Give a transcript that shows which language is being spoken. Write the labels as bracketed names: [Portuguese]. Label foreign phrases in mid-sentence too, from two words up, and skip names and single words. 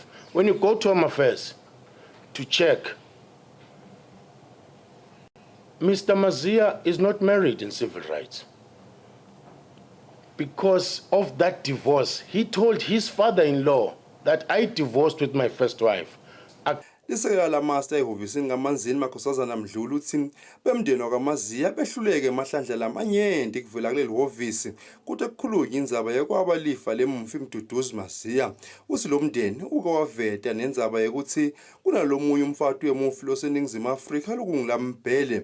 [English] When you go to Home Affairs to check, Mr. Mazia is not married in civil rights. Because of that divorce, he told his father-in-law that I divorced with my first wife. [Swati] Lisekela la master ehhovisi ngamanzini makhosazana Mdlulu uthi bemndeni wakwaMazia behluleke emahlandla lamanyenti kuvela kuleli hhovisi kuthi kukhulunywa indzaba yokwabalifa lemufi Mduduzi Mazia. Uthi lo mndeni uke waveta nendzaba yokuthi kunalomunye umfati wemufi loseningizimu Afrika lokungilambhele.